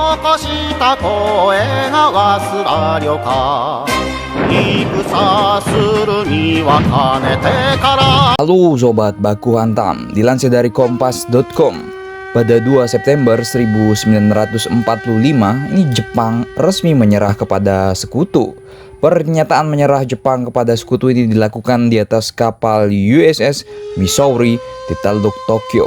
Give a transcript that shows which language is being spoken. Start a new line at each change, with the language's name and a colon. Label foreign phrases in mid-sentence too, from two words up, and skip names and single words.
Japanese: した声が忘らりょか戦するにはかねてから。
Indonesian: Halo Sobat Baku Hantam, dilansir dari Kompas.com, pada 2 September 1945, ini Jepang resmi menyerah kepada sekutu. Pernyataan menyerah Jepang kepada sekutu ini dilakukan di atas kapal USS Missouri di Teluk Tokyo.